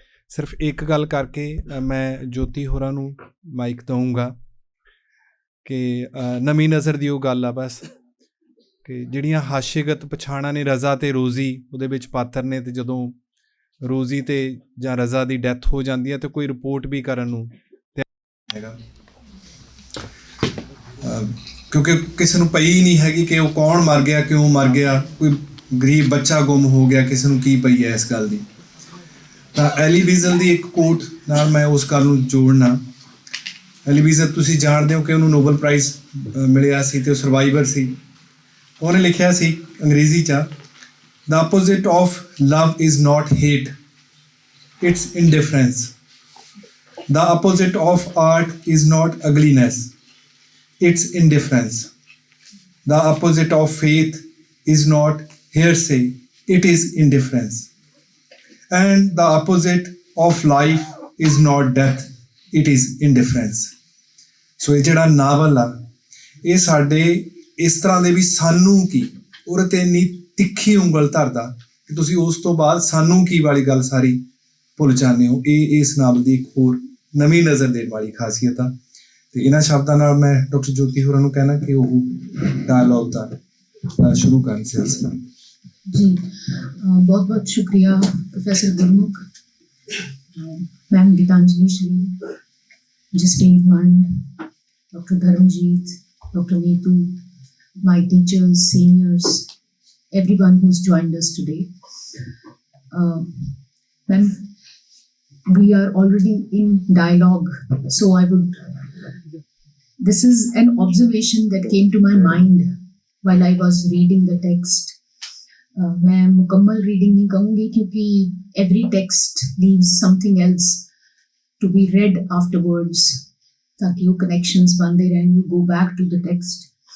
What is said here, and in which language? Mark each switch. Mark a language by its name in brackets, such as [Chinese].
[Punjabi] ਸਿਰਫ ਇੱਕ ਗੱਲ ਕਰਕੇ ਮੈਂ ਜੋਤੀ ਹੋਰਾਂ ਨੂੰ ਮਾਈਕ ਦਊਂਗਾ ਕਿ ਨਵੀਂ ਨਜ਼ਰ ਦੀ ਉਹ ਗੱਲ ਆ ਬਸ ਕਿ ਜਿਹੜੀਆਂ ਹਾਸ਼ੇਗਤ ਪਛਾਣਾਂ ਨੇ ਰਜ਼ਾ ਅਤੇ ਰੋਜ਼ੀ ਉਹਦੇ ਵਿੱਚ ਪਾਤਰ ਨੇ, ਅਤੇ ਜਦੋਂ ਰੋਜ਼ੀ ਅਤੇ ਜਾਂ ਰਜ਼ਾ ਦੀ ਡੈਥ ਹੋ ਜਾਂਦੀ ਹੈ ਤਾਂ ਕੋਈ ਰਿਪੋਰਟ ਵੀ ਕਰਨ ਨੂੰ ਤਿਆਰ ਹੈਗਾ, ਕਿਉਂਕਿ ਕਿਸੇ ਨੂੰ ਪਈ ਨਹੀਂ ਹੈਗੀ ਕਿ ਉਹ ਕੌਣ ਮਰ ਗਿਆ, ਕਿਉਂ ਮਰ ਗਿਆ, ਕੋਈ ਗਰੀਬ ਬੱਚਾ ਗੁੰਮ ਹੋ ਗਿਆ, ਕਿਸੇ ਨੂੰ ਕੀ ਪਈ ਹੈ ਇਸ ਗੱਲ ਦੀ। ਤਾਂ ਐਲੀ ਵਿਜ਼ਲ ਦੀ ਇੱਕ ਕੋਟ ਨਾਲ ਮੈਂ ਉਸ ਗੱਲ ਨੂੰ ਜੋੜਨਾ। ਐਲੀ ਵਿਜ਼ਲ ਤੁਸੀਂ ਜਾਣਦੇ ਹੋ ਕਿ ਉਹਨੂੰ ਨੋਬਲ ਪ੍ਰਾਈਜ਼ ਮਿਲਿਆ ਸੀ ਅਤੇ ਉਹ ਸਰਵਾਈਵਰ ਸੀ। ਉਹਨੇ ਲਿਖਿਆ ਸੀ ਅੰਗਰੇਜ਼ੀ 'ਚ, [English] The opposite of love is not hate, it's indifference. The opposite of art is not ugliness, it's indifference. The opposite of faith is not hearsay, it is indifference. And the opposite of life is not death, it is indifference. [Punjabi] ਸੋ ਇਹ ਜਿਹੜਾ novel ਆ ਇਹ ਸਾਡੇ ਇਸ ਤਰ੍ਹਾਂ ਦੇ ਵੀ ਸਾਨੂੰ ਕੀ ਉਹਦੇ 'ਤੇ ਇੰਨੀ ਤਿੱਖੀ ਉਂਗਲ ਧਰਦਾ ਕਿ ਤੁਸੀਂ ਉਸ ਤੋਂ ਬਾਅਦ ਸਾਨੂੰ ਕੀ ਵਾਲੀ ਗੱਲ ਸਾਰੀ ਭੁੱਲ ਜਾਂਦੇ ਹੋ। ਇਹ ਇਸ ਨਾਵਲ ਦੀ ਇੱਕ ਹੋਰ ਨਵੀਂ ਨਜ਼ਰ ਦੇਣ ਵਾਲੀ ਖਾਸੀਅਤ ਆ। ਅਤੇ ਇਹਨਾਂ ਸ਼ਬਦਾਂ ਨਾਲ ਮੈਂ ਡਾਕਟਰ ਜੋਤੀ ਹੋਰਾਂ ਨੂੰ ਕਹਿਣਾ ਕਿ ਉਹ ਡਾਇਲੋਗ ਦਾ ਸ਼ੁਰੂ ਕਰਨ ਸਿਲਸਿਲਾ। [Hindi] जी बहुत बहुत शुक्रिया [English] Professor Gurmukh, ma'am Geetanjali Shri, Jaspreet Mand, doctor Dharamjeet, doctor Neetu, my teachers, seniors, everyone who's joined us today. Ma'am, we are already in dialogue, so this is an observation that came to my mind while I was reading the text. [Hindi] मैं मुकम्मल reading नहीं कहूँगी क्योंकि [English] every text leaves something else to be read afterwards, [Hindi] ताकि वो connections बनते रहें, [English] you go back to the text.